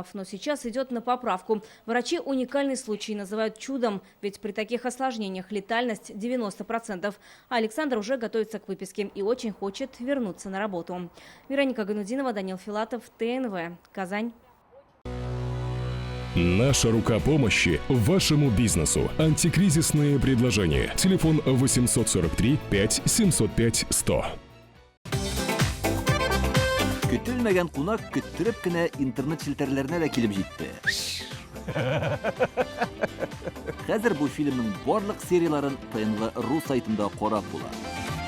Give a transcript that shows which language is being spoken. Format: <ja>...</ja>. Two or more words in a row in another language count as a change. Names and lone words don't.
<ru>Но сейчас идет на поправку. Врачи уникальный случай называют чудом, ведь при таких осложнениях летальность 90%. А Александр уже готовится к выписке и очень хочет вернуться на работу. Вероника Ганудинова, Данил Филатов, ТНВ, Казань. Наша рука помощи вашему бизнесу. Антикризисные предложения. Телефон 843 5 705 100.</ru> <tt>Көтелмәгән кунак көттөреп кенә интернет челтәрләренә дә килеп җитте. Хәзер бу фильмның барлык серияларын ТНВ.ру сайтында карап була.</tt>